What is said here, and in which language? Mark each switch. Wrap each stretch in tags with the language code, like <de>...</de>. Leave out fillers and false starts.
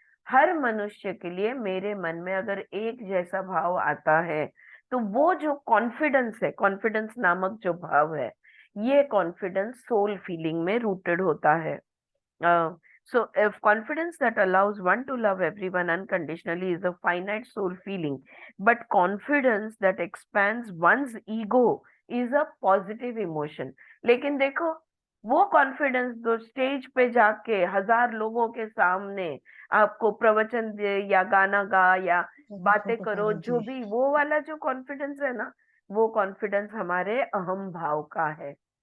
<hi>हर मनुष्य के लिए मेरे मन में अगर एक जैसा भाव आता है तो वो जो कॉन्फिडेंस है, कॉन्फिडेंस नामक जो भाव है, ये कॉन्फिडेंस सोल फीलिंग में रूटेड होता है।</hi> <en>So if confidence that allows one to love everyone unconditionally is a finite soul feeling, but confidence that expands one's ego is a positive emotion।</en> <hi>लेकिन देखो, वो कॉन्फिडेंस जो स्टेज पे जाके 1000 लोगों के सामने आपको प्रवचन दे या गाना गा या बातें करो, जो भी, वो वाला जो कॉन्फिडेंस है ना, वो कॉन्फिडेंस हमारे अहम भाव का है।</hi>